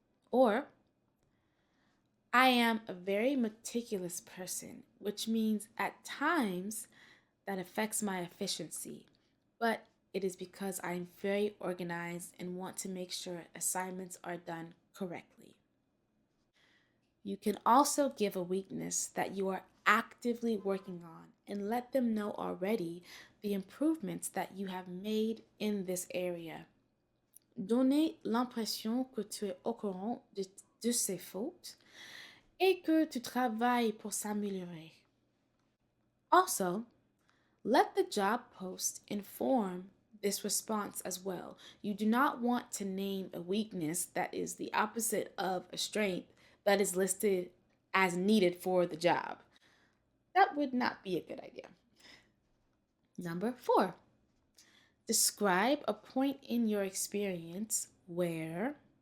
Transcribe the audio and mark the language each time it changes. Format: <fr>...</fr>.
<en>Or, I am a very meticulous person, which means at times that affects my efficiency, but it is because I'm very organized and want to make sure assignments are done correctly. You can also give a weakness that you are actively working on and let them know already the improvements that you have made in this area.</en> <fr>Donnez l'impression que tu es au courant de ses fautes et que tu travailles pour s'améliorer.</fr> <en>Also, let the job post inform this response as well. You do not want to name a weakness that is the opposite of a strength that is listed as needed for the job. That would not be a good idea. Number 4, describe a point in your experience where.</en>